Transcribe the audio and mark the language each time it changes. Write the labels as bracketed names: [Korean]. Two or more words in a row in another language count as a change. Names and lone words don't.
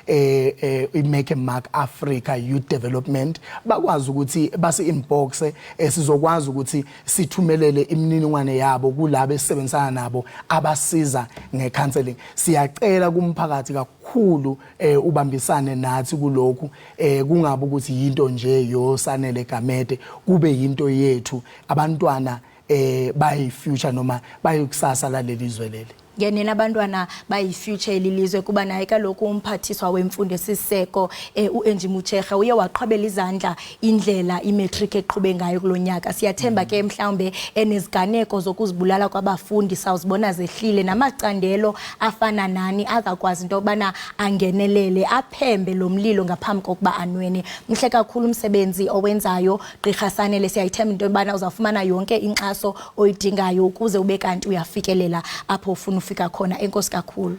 [Zulu] iMake a Mark Africa Youth Development bakwazi ukuthi basi inbox sizokwazi ukuthi sithumelele imininingwane yabo kulabo esebenzisana nabo abasiza ngecounseling siyacela kumphakathi kakhulu ubambisane nathi kulokhu kungabe ukuthi yinto nje yosanele Gamede kube yinto yethu abantwana bayi future noma bayokusasa laleli izwe leli [Xhosa] ngenena abantwana bayi future elilizwe kuba naye kaloku umphathiswa wemfundo esiseko uEnji Mutshekga uye waqhubela izandla indlela imatric eqhube ngayo kulonyaka siyathemba ke mhlawumbe eneziganeko zokuzibulala kwabafundi sawuzibona zehlile namacandelo afana nani azakwazi into obana angenelele aphembe lomlilo ngaphambi kokuba anwene mhle kakhulu umsebenzi owenzayo gqirha Sanele siyayithemba into obana uzafumana yonke inkxaso oyidingayo ukuze ube kanti uyafikelela apho ufuna ufika khona enkosi kakhulu